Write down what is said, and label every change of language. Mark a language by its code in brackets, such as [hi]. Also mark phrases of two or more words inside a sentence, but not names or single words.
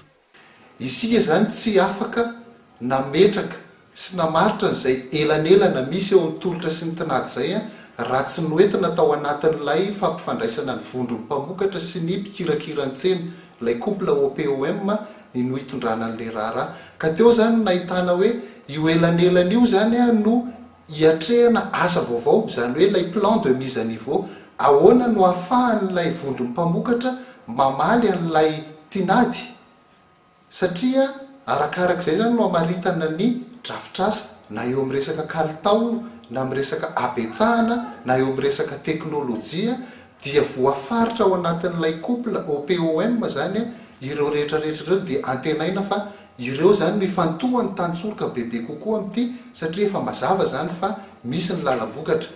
[mg] Isika zany tsy afaka nametraka sy namaritra n'izay elanelana misy eo amin'ny tolotra sy ny tinady zay raha tsy noentina tao anatin'ilay fampifandraisana ny vondron'ny mpamokatra sy ny mpikirakira-tsena, ilay couple OPOM no hitondrana an'ilay raharaha. Ka teo zany nahitana hoe io elanelana io zany no hiatrehana asa vaovao, zany hoe ilay [fr] plan de mise à niveau, [mg] ahoana no ahafahan'ilay vondron'ny mpamokatra mamaly an'ilay tinady, satria arakarak'izay zany no amaritana ny drafitrasa na eo amin'ny resaka kalitao na amin'ny resaka abetsahana na eo amin'ny resaka teknôlôjia dia voafaritra ao anatin'ilay couple OPOM zany ireo rehetrarehetra ireo dia antenaina fa ireo zany mifantohany tantsoroka bebe kokoa amin'ity, satria efa mazava zany fa misy ny lalam-bokatra.